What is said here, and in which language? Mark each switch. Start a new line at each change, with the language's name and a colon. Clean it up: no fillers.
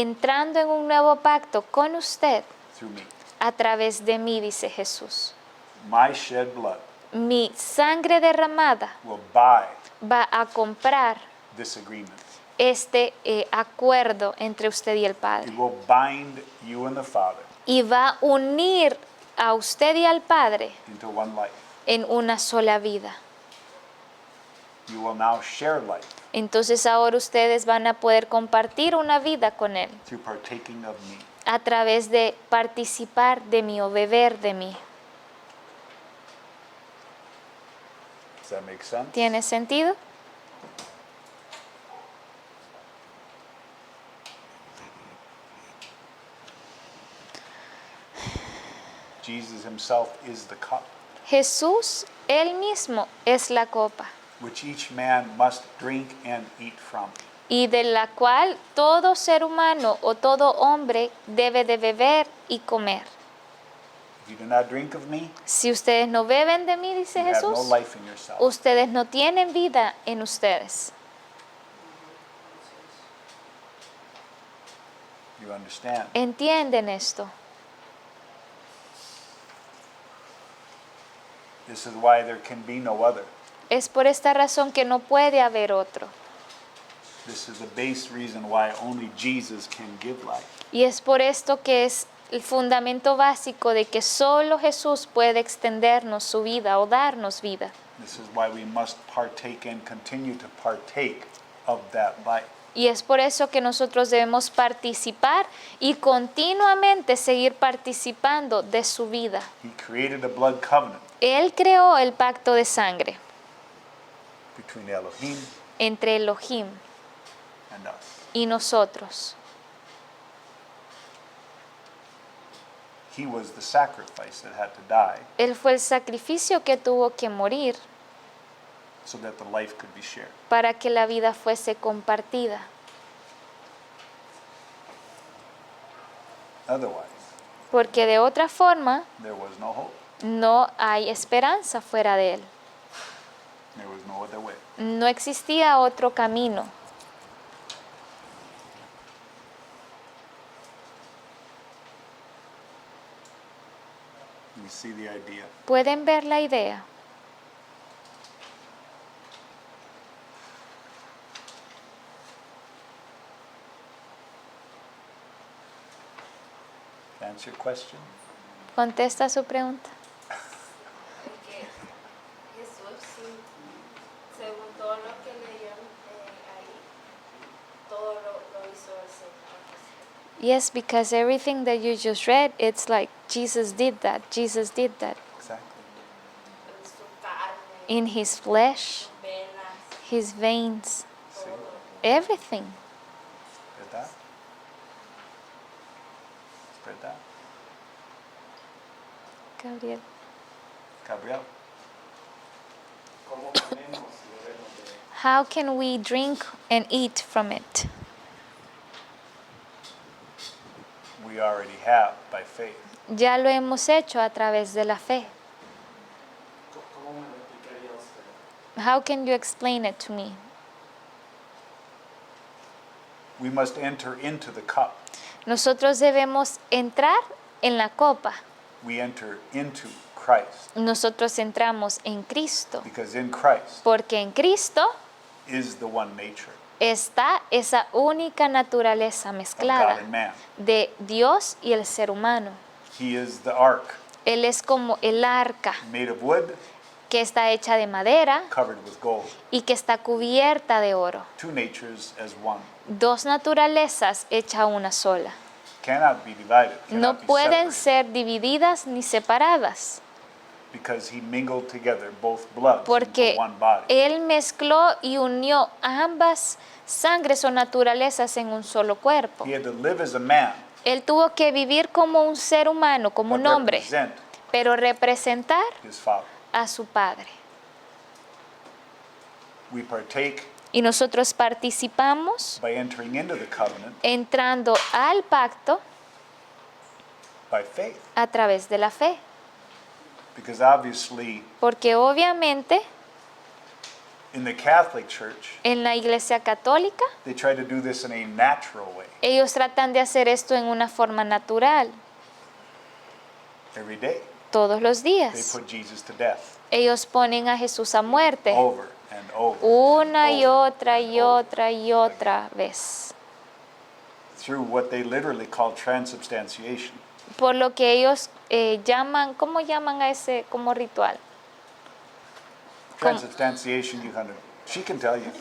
Spanish: entrando en un nuevo pacto con usted
English: through me.
Spanish: a través de mí, dice Jesús.
English: My shed blood
Spanish: Mi sangre derramada
English: will buy
Spanish: va a comprar
English: this agreement.
Spanish: este acuerdo entre usted y el Padre.
English: It will bind you and the Father
Spanish: Y va a unir a usted y al Padre
English: into one life.
Spanish: en una sola vida.
English: You will now share life
Spanish: Entonces ahora ustedes van a poder compartir una vida con Él
English: through partaking of me.
Spanish: a través de participar de mí o beber de mí.
English: Does that make sense?
Spanish: ¿Tiene sentido?
English: Jesus himself is the cup,
Spanish: Jesús, Él mismo, es la copa
English: which each man must drink and eat from.
Spanish: y de la cual todo ser humano o todo hombre debe de beber y comer.
English: If you do not drink of me,
Spanish: Si ustedes no beben de mí, dice
English: you have no
Spanish: Jesús,
English: life in yourself.
Spanish: ustedes no tienen vida en ustedes.
English: You understand?
Spanish: ¿Entienden esto?
English: This is why there can be no other.
Spanish: Es por esta razón que no puede haber otro.
English: This is the base reason why only Jesus can give life.
Spanish: Y es por esto que es el fundamento básico de que solo Jesús puede extendernos su vida o darnos vida.
English: This is why we must partake and continue to partake of that life.
Spanish: Y es por eso que nosotros debemos participar y continuamente seguir participando de su vida.
English: He created a blood covenant
Spanish: Él creó el pacto de sangre
English: between Elohim
Spanish: entre Elohim
English: and us.
Spanish: y nosotros.
English: He was the sacrifice that had to die
Spanish: Él fue el sacrificio que tuvo que morir
English: so that the life could be shared.
Spanish: para que la vida fuese compartida.
English: Otherwise,
Spanish: Porque de otra forma
English: there was no hope.
Spanish: no hay esperanza fuera de Él.
English: There was no other way.
Spanish: No existía otro camino.
English: You see the idea.
Spanish: ¿Pueden ver la idea?
English: To answer your question,
Spanish: ¿Contesta su pregunta? Porque Jesús, sí, según todo lo que leyeron ahí, todo lo hizo el Señor.
English: Yes, because everything that you just read, it's like Jesus did that. Jesus did that. exactly.
Spanish: En su carne,
English: In his flesh,
Spanish: venas,
English: his veins, See, everything. spread that. Spread that. Gabriel. Gabriel,
Spanish: ¿Cómo comemos y bebemos de él?
English: How can we drink and eat from it? we already have by faith.
Spanish: Ya lo hemos hecho a través de la fe. ¿Cómo me lo explicaría usted?
English: How can you explain it to me? We must enter into the cup.
Spanish: Nosotros debemos entrar en la copa.
English: We enter into Christ
Spanish: Nosotros entramos en Cristo,
English: because in Christ
Spanish: porque en Cristo
English: is the one nature
Spanish: está esa única naturaleza
English: of God
Spanish: mezclada
English: and man.
Spanish: de Dios y el ser humano.
English: He is the ark
Spanish: Él es como el arca
English: made of wood,
Spanish: que está hecha de madera
English: covered with gold.
Spanish: y que está cubierta de oro.
English: Two natures as one.
Spanish: Dos naturalezas hecha una sola.
English: Cannot be divided.
Spanish: No
English: Cannot be
Spanish: pueden ser divididas ni separadas,
English: because he mingled together both bloods
Spanish: porque
English: into one body.
Spanish: Él mezcló y unió ambas sangres o naturalezas en un solo cuerpo.
English: He had to live as a man,
Spanish: Él tuvo que vivir como un ser humano, como
English: but
Spanish: un hombre,
English: represent
Spanish: pero representar
English: his Father.
Spanish: a su Padre.
English: We partake
Spanish: Y nosotros participamos
English: by entering into the covenant
Spanish: entrando al pacto
English: by faith,
Spanish: a través de la fe,
English: because obviously
Spanish: porque obviamente
English: in the Catholic Church
Spanish: en la Iglesia Católica
English: they try to do this in a natural way
Spanish: ellos tratan de hacer esto en una forma natural,
English: every day.
Spanish: todos los
English: They
Spanish: días.
English: put Jesus to death
Spanish: Ellos ponen a Jesús a muerte
English: over and over
Spanish: una
English: and
Spanish: y
English: over
Spanish: otra
English: and
Spanish: y
English: over
Spanish: otra y otra vez,
English: through what they literally call transubstantiation.
Spanish: por lo que ellos llaman, ¿cómo llaman a ese como ritual?
English: Transubstantiation, she can tell you.